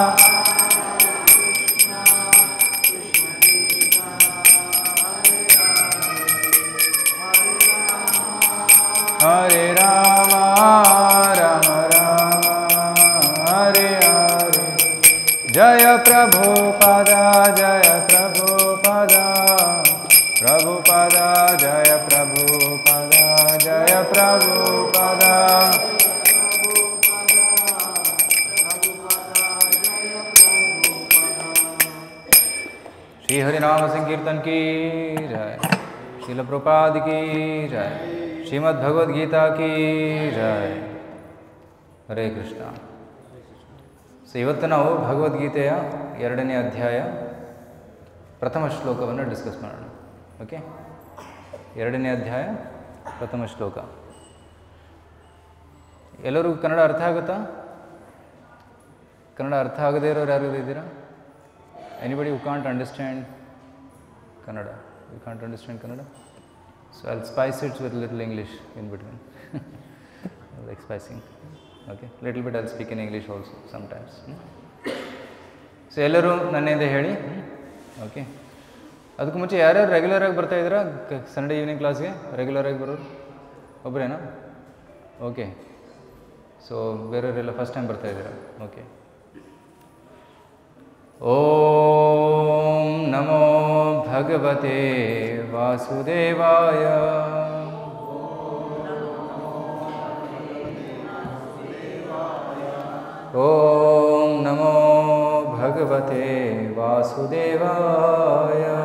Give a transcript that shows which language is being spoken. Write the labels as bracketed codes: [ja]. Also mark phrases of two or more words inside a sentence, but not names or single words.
[sa] हरे राम राम राम हरे हरे जय प्रभुपादा जय प्रभुपादा प्रभुपादा जय प्रभुपादा जय प्रभुपादा [hi] श्री हरिनाम संकीर्तन की जय श्रील प्रभुपाद की जय श्रीमद् भगवद गीता की जय हरे कृष्ಣ [kn] ಸೊ ಇವತ್ತು ನಾವು ಭಗವದ್ಗೀತೆಯ 2ನೇ ಅಧ್ಯಾಯ ಪ್ರಥಮ ಶ್ಲೋಕವನ್ನು ಡಿಸ್ಕಸ್ ಮಾಡೋಣ. ಓಕೆ, 2ನೇ ಅಧ್ಯಾಯ ಪ್ರಥಮ ಶ್ಲೋಕ. ಎಲ್ಲರಿಗೂ ಕನ್ನಡ ಅರ್ಥ ಆಗುತ್ತಾ? ಕನ್ನಡ ಅರ್ಥ ಆಗದೇ ಇರೋರು ಯಾರು ಇದ್ದೀರಾ? [en] anybody who can't understand Kannada? you can't understand Kannada? So I'll spice it with a little English in between. Like spicing. Okay, little bit I'll speak in English also sometimes. [kn] So ಎಲ್ಲರೂ ನನ್ನಿಂದ ಹೇಳಿ. ಓಕೆ, ಅದಕ್ಕೂ ಮುಂಚೆ ಯಾರ್ಯಾರು ರೆಗ್ಯುಲರ್ ಆಗಿ ಬರ್ತಾ ಇದ್ದೀರಾ [en] Sunday evening [kn] ಕ್ಲಾಸ್ಗೆ? ರೆಗ್ಯುಲರ್ ಆಗಿ ಬರೋರು ಒಬ್ಬರೇನಾ? ಓಕೆ, ಸೊ ಬೇರೆಯವರೆಲ್ಲ [en] first time [kn] ಬರ್ತಾ ಇದ್ದೀರಾ? ಓಕೆ. [sa] ಓಂ ನಮೋ ಭಗವತೆ ವಾಸುದೇವಾಯ. ಓಂ ನಮೋ ಭಗವತೆ ವಾಸುದೇವಾಯ.